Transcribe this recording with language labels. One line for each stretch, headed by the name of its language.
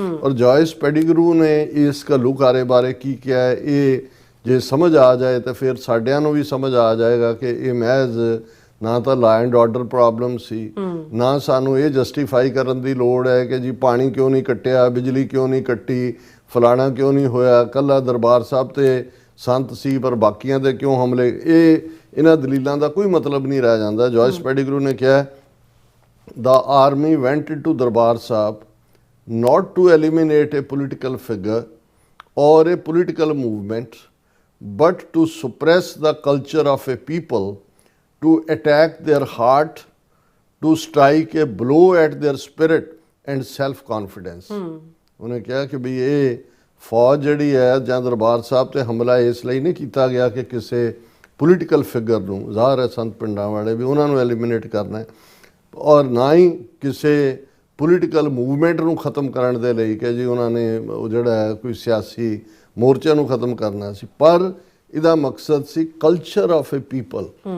Punjabi: ਔਰ ਜੋਇਸ ਪੈਡੀਗਰੂ ਨੇ ਇਸ ਘੱਲੂਘਾਰੇ ਬਾਰੇ ਕੀ ਕਿਹਾ ਹੈ, ਇਹ ਜੇ ਸਮਝ ਆ ਜਾਏ ਤਾਂ ਫਿਰ ਸਾਡਿਆਂ ਨੂੰ ਵੀ ਸਮਝ ਆ ਜਾਏਗਾ ਕਿ ਇਹ ਮਹਿਜ਼ ਨਾ ਤਾਂ
English: law and order problem
Punjabi: ਸੀ, ਨਾ ਸਾਨੂੰ ਇਹ ਜਸਟੀਫਾਈ ਕਰਨ ਦੀ ਲੋੜ ਹੈ ਕਿ ਜੀ ਪਾਣੀ ਕਿਉਂ ਨਹੀਂ ਕੱਟਿਆ, ਬਿਜਲੀ ਕਿਉਂ ਨਹੀਂ ਕੱਟੀ, ਫਲਾਣਾ ਕਿਉਂ ਨਹੀਂ ਹੋਇਆ, ਕੱਲਾ ਦਰਬਾਰ ਸਾਹਿਬ ਤੇ ਸੰਤ ਸੀ ਪਰ ਬਾਕੀਆਂ ਦੇ ਕਿਉਂ ਹਮਲੇ। ਇਹਨਾਂ ਦਲੀਲਾਂ ਦਾ ਕੋਈ ਮਤਲਬ ਨਹੀਂ ਰਹਿ ਜਾਂਦਾ। ਜੋਇਸ ਪੈਡੀਗਰੂ ਨੇ ਕਿਹਾ
English: The army went into Darbar Sahib not to eliminate a political figure or a political movement, but to suppress the culture of a people, to attack their heart, to strike a blow at their spirit and self-confidence.
Punjabi: ਉਹਨੇ ਕਿਹਾ ਕਿ ਵੀ ਇਹ ਫੌਜ ਜਿਹੜੀ ਹੈ ਜਾਂ ਦਰਬਾਰ ਸਾਹਿਬ ਤੇ ਹਮਲਾ ਇਸ ਲਈ ਨਹੀਂ ਕੀਤਾ ਗਿਆ ਕਿ ਕਿਸੇ ਪੋਲੀਟੀਕਲ ਫਿਗਰ ਨੂੰ, ਜ਼ਾਹਰ ਹੈ ਸੰਤ ਪਿੰਡਾਂ ਵਾਲੇ ਵੀ ਉਹਨਾਂ ਨੂੰ ਐਲੀਮੀਨੇਟ ਕਰਨਾ ਹੈ, ਔਰ ਨਾ ਹੀ ਕਿਸੇ ਪੋਲੀਟੀਕਲ ਮੂਵਮੈਂਟ ਨੂੰ ਖ਼ਤਮ ਕਰਨ ਦੇ ਲਈ ਕਿ ਜੀ ਉਹਨਾਂ ਨੇ ਉਹ ਜਿਹੜਾ ਹੈ ਕੋਈ ਸਿਆਸੀ ਮੋਰਚੇ ਨੂੰ ਖ਼ਤਮ ਕਰਨਾ ਸੀ, ਪਰ ਇਹਦਾ ਮਕਸਦ ਸੀ
English: Culture of a people.